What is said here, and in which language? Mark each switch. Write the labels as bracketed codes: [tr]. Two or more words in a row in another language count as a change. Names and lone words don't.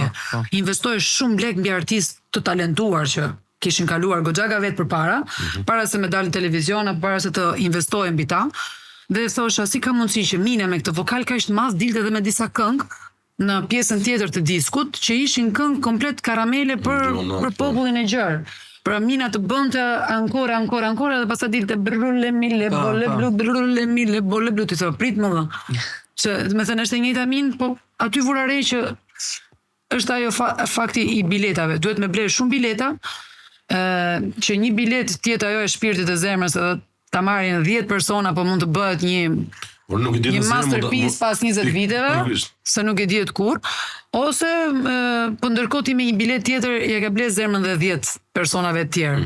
[sq] Investoi shumë lek mbi artistë të talentuar që kishin kaluar goxha vetë përpara, para se me dalë në televizion apo para se të investojnë mbi ta. Dhe thosha, si ka mundësi që Mina me këtë vokal kaq të madh dilte edhe me disa këngë në pjesën tjetër të diskut që ishin këngë komplet karamele për popullin e gjerë. Pra Mina të bënte ancora dhe pastaj dilte brulle mille bolle blu ti thua prit më dha. Që do të thënë është e njëjta Min, po aty vura re që është ajo fakti i biletave. Duhet me bler shumë bileta, që një bilet tjetë ajo e shpirtit e zemrës edhe ta marrin 10 persona, po mund të bëhet një masterpiece pas 20 viteve, se nuk e dihet kur, ose po ndërkohë ti me një bilet tjetër ja ke bler zemrën dhe 10 personave të tjerë.